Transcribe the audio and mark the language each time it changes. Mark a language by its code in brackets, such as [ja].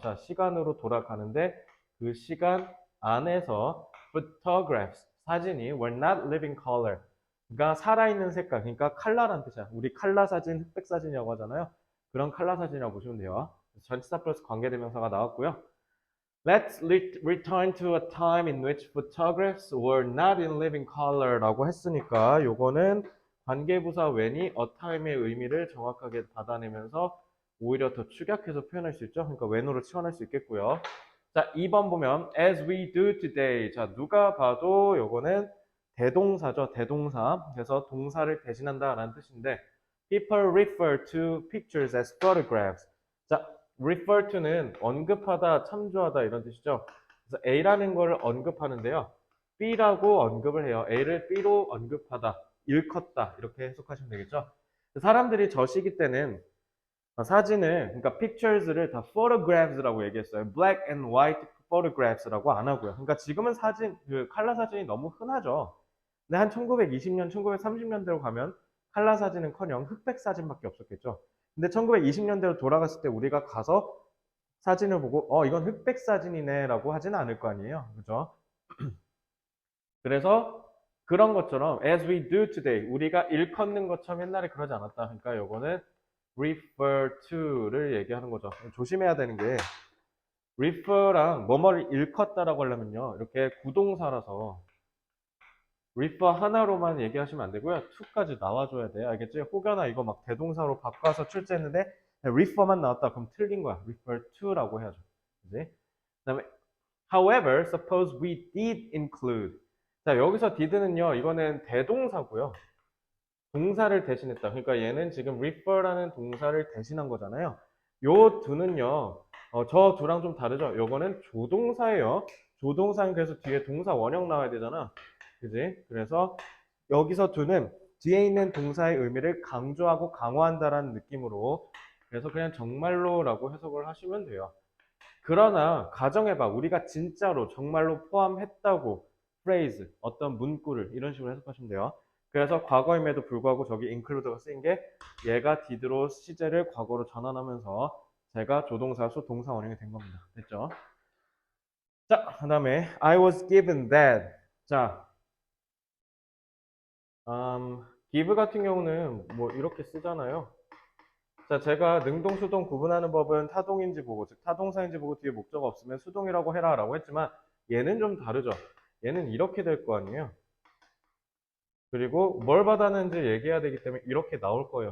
[ko] 자, 시간으로 돌아가는데 그 시간 안에서 photographs, 사진이 [en] were not living color. [ko] 그러니까 살아있는 색깔, 그러니까 컬러란 뜻이야. 우리 컬러 사진, 흑백 사진이라고 하잖아요. 그런 컬러 사진이라고 보시면 돼요. 전치사 플러스 관계대명사가 나왔고요. [en] Let's return to a time in which photographs were not in living color [ko] 라고 했으니까 요거는 관계부사 when이 a time의 의미를 정확하게 받아내면서 오히려 더 축약해서 표현할 수 있죠. 그러니까 when으로 치환할 수 있겠고요. 자, 2번 보면 [en] as we do today. [ko] 자, 누가 봐도 요거는 대동사죠. 대동사. 그래서 동사를 대신한다라는 뜻인데 [en] people refer to pictures as photographs. [ko] 자, refer to는 언급하다, 참조하다 이런 뜻이죠. 그래서 A라는 거를 언급하는데요. B라고 언급을 해요. A를 B로 언급하다, 일컫다 이렇게 해석하시면 되겠죠. 사람들이 저 시기 때는 사진을, 그러니까 pictures를 다 photographs라고 얘기했어요. [en] black and white photographs [ko] 라고 안 하고요. 그러니까 지금은 사진, 컬러 사진이 너무 흔하죠. 근데 한 1920년, 1930년대로 가면 컬러 사진은커녕 흑백 사진밖에 없었겠죠. 근데 1920년대로 돌아갔을 때 우리가 가서 사진을 보고 이건 흑백 사진이네 라고 하지는 않을 거 아니에요. 그죠? 그래서 그런 것처럼 [en] as we do today [ko] 우리가 일컫는 것처럼 옛날에 그러지 않았다. 그러니까 요거는 refer to를 얘기하는 거죠. 조심해야 되는 게 refer랑 뭐뭐를 일컫다라고 하려면요. 이렇게 구동사라서 refer 하나로만 얘기하시면 안 되고요. to까지 나와줘야 돼요. 알겠죠? 혹여나 이거 막 대동사로 바꿔서 출제했는데 refer만 나왔다. 그럼 틀린 거야. refer to라고 해야죠. 그지? 그다음에 [en] however, suppose we did include. [ko] 자, 여기서 did는요. 이거는 대동사고요. 동사를 대신했다. 그러니까 얘는 지금 refer라는 동사를 대신한 거잖아요. 요 두는요. 저 두랑 좀 다르죠. 요거는 조동사예요. 조동사는 그래서 뒤에 동사 원형 나와야 되잖아. 그지? 그래서 여기서 두는 뒤에 있는 동사의 의미를 강조하고 강화한다라는 느낌으로 그래서 그냥 정말로라고 해석을 하시면 돼요. 그러나 가정해봐. 우리가 진짜로 정말로 포함했다고 phrase, 어떤 문구를 이런 식으로 해석하시면 돼요. 그래서 과거임에도 불구하고 저기 include가 쓰인 게 얘가 did로 시제를 과거로 전환하면서 제가 조동사수 동사 원형이 된 겁니다. 됐죠? 자, 그 다음에 [en] I was given that. [ko] 자, give 같은 경우는 뭐 이렇게 쓰잖아요. 자, 제가 능동, 수동 구분하는 법은 타동인지 보고, 즉 타동사인지 보고 뒤에 목적 없으면 수동이라고 해라 라고 했지만 얘는 좀 다르죠. 얘는 이렇게 될 거 아니에요. 그리고 뭘 받았는지 얘기해야 되기 때문에 이렇게 나올 거예요.